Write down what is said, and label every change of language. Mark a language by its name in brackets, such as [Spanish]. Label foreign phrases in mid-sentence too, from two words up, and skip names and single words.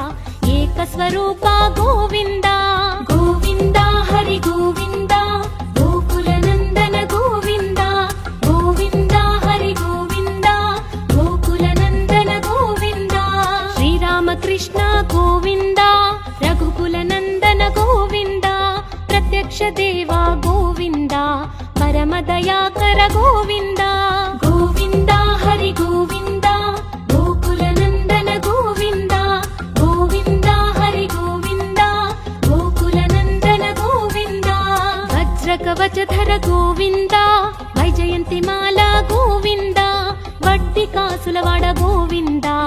[Sanskrit] ఏకస్వరూప గోవింద గోవింద హరి గోవింద గోకుల నందన గోవింద గోవింద హరి గోవింద గోకుల నందన గోవింద శ్రీరామకృష్ణ గోవింద రఘుకుల నందన గోవింద ప్రత్యక్ష దేవ గోవింద ಪರಮದಯಾಕರ ಗೋವಿಂದ ಗೋವಿಂದ ಹರಿ ಗೋವಿಂದ ಗೋಕುಲನಂದನ ಗೋವಿಂದ ಗೋವಿಂದ ಹರಿ ಗೋವಿಂದ ಗೋಕುಲನಂದನ ಗೋವಿಂದ ವಜ್ರ ಕವಚಧರ ಗೋವಿಂದ ವೈಜಯಂತಿ ಮಾಲಾ ಗೋವಿಂದ [Telugu] వడ్డి కాసులవాడ [Sanskrit] ಗೋವಿಂದ